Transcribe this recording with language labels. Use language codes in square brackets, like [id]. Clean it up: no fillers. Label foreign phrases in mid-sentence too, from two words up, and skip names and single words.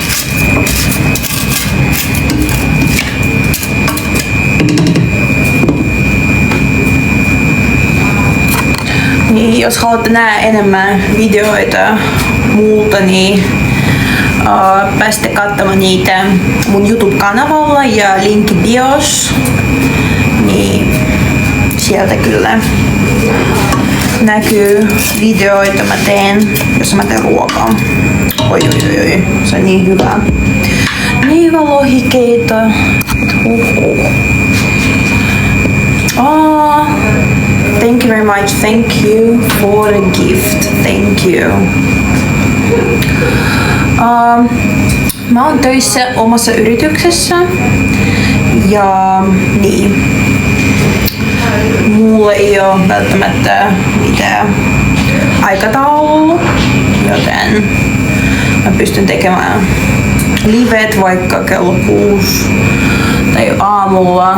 [fi] Niin, jos haluatte nähdä enemmän videoita multa, niin pääsette katsomaan niitä mun YouTube-kanavalla ja linkki bios. Niin sieltä kyllä näkyy videoita mä teen, jossa mä teen ruokaa. Oi, se on niin hyvä. Niin hyvä lohikeito. [en] Thank you very much. Thank you for the gift. Thank you. [fi] Mä oon töissä omassa yrityksessä ja niin. Mulla ei oo välttämättä mitään aikataulua, joten mä pystyn tekemään livet vaikka kello 6 tai aamulla.